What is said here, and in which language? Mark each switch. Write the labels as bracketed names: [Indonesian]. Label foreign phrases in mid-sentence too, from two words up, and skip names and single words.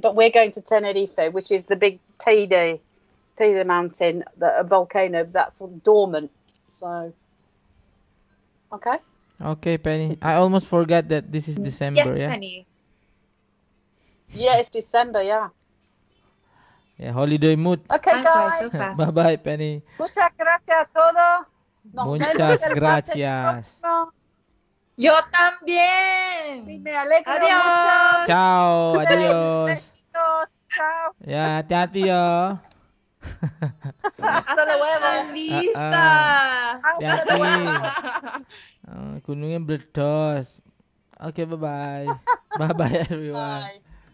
[English] But we're going to Tenerife, which is the big Teide mountain, a volcano that's dormant. So, okay. Okay, Penny. I almost forgot that this is December. Yes, yeah? Penny. Yeah, it's December. Yeah. Yeah, holiday mood. Okay, guys. So fast. Bye bye, Penny. [Spanish] Muchas gracias a todos. Nos vemos Muchas el martes gracias. próximo. Yo también. Sí, me alegro Adiós. mucho. Ciao, adios. Besitos. Chao. [Indonesian] Ya, hati-hati ya. [Spanish] Hasta luego. La vista. [Indonesian] Hati-hati. Gunungnya meledos. Oke, [English] bye-bye. Bye-bye, everyone. Bye.